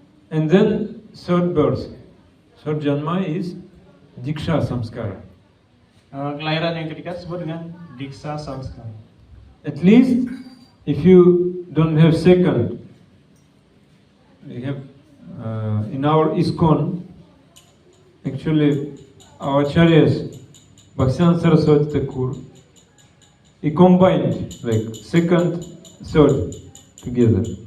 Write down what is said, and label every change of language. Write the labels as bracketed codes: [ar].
[en] And then third birth, third janma is Diksha Samskara. [id] Kelahiran yang ketiga disebut dengan Diksa Samskara. [en] At least if you don't have second, we have in our ISKCON, actually our acharyas, Bhaktivedanta Saraswati Thakur, he combined like second, third together.